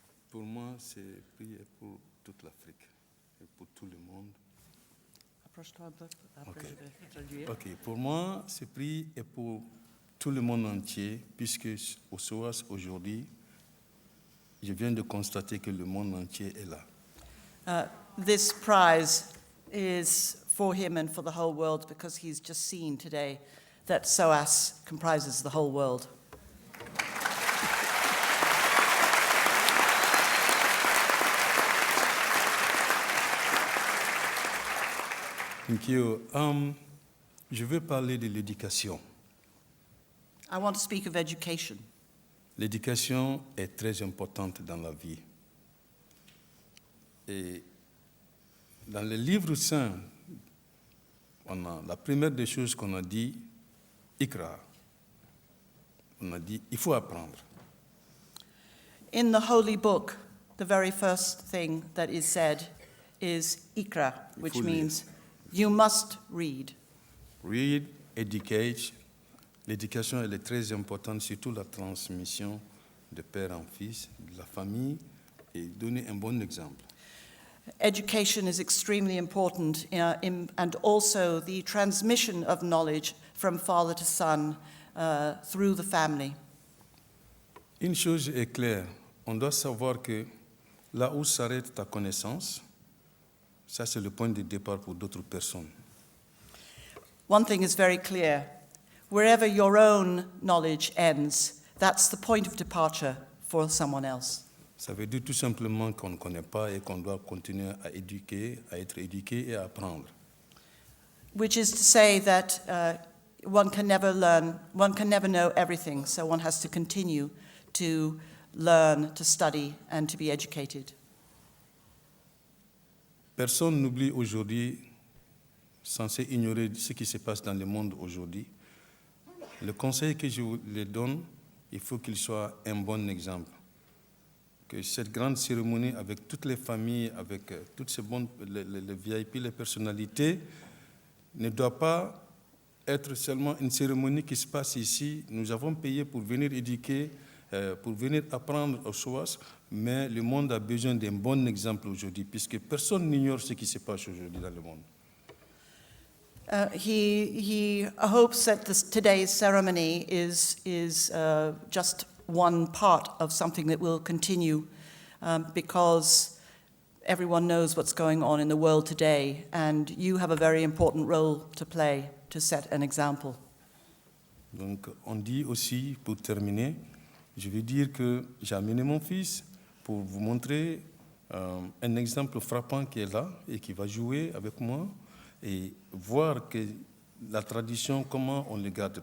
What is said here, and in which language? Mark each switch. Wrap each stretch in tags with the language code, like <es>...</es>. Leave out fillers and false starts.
<fr>Pour moi, ce prix est pour toute l'Afrique et pour tout le monde. Approche-toi un peu. Après, Ok. je vais traduire. Ok, pour moi, ce prix est pour tout le monde entier, puisque au SOAS aujourd'hui, je viens de constater que le monde entier est là.</fr> <en>This prize is for him and for the whole world because he's just seen today that SOAS comprises the whole world. Thank you.</en> <fr>Je veux parler de l'éducation.</fr> <en>I want to speak of education.</en> <fr>L'éducation est très importante dans la vie. Et dans le livre saint, la première des choses qu'on a dit, Ikra. On a dit, il faut apprendre.</fr> <en>In the holy book, the very first thing that is said is Ikra, which means you must read. Read, educate.</en> <fr>L'éducation, elle est très importante, surtout la transmission de père en fils, de la famille, et donner un bon exemple.</fr> <en>Education is extremely important, and also the transmission of knowledge from father to son through the family.</en> <fr>Une chose est claire, on doit savoir que là où s'arrête ta connaissance, ça c'est le point de départ pour d'autres personnes.</fr> <en>One thing is very clear. Wherever your own knowledge ends, that's the point of departure for someone else.</en> <fr>Ça veut dire tout simplement qu'on ne connaît pas et qu'on doit continuer à éduquer, à être éduqué et à apprendre.</fr> <en>which is to say that one can never know everything, so one has to continue to learn, to study, and to be educated.</en> <fr>Personne n'oublie aujourd'hui, censé ignorer ce qui se passe dans le monde aujourd'hui. Le conseil que je vous le donne, il faut qu'il soit un bon exemple. Que cette grande cérémonie avec toutes les familles, avec toutes ces bonnes, les VIP, les personnalités, ne doit pas être seulement une cérémonie qui se passe ici. Nous avons payé pour venir éduquer, pour venir apprendre aux SOAS, mais le monde a besoin d'un bon exemple aujourd'hui, puisque personne n'ignore ce qui se passe aujourd'hui dans le monde.</fr> <en>He hopes that today's ceremony is just one part of something that will continue because everyone knows what's going on in the world today, and you have a very important role to play to set an example.</en> <fr>Donc, on dit aussi, pour terminer, je veux dire que j'ai amené mon fils pour vous montrer un exemple frappant qui est là et qui va jouer avec moi et voir que la tradition, comment on le garde.</fr>